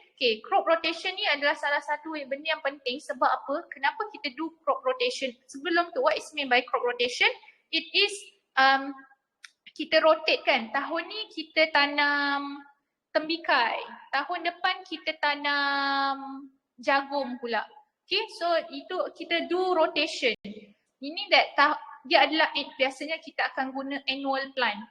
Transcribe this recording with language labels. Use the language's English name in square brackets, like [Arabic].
[Malay] Okay, crop rotation ni adalah salah satu benda yang penting. Sebab apa? Kenapa kita do crop rotation? Sebelum tu, [English] what is mean by crop rotation? It is [Malay] kita rotate kan. Tahun ni kita tanam tembikai, tahun depan kita tanam jagung pula. Okay, so itu kita do rotation. Ini dia adalah biasanya kita akan guna annual plant.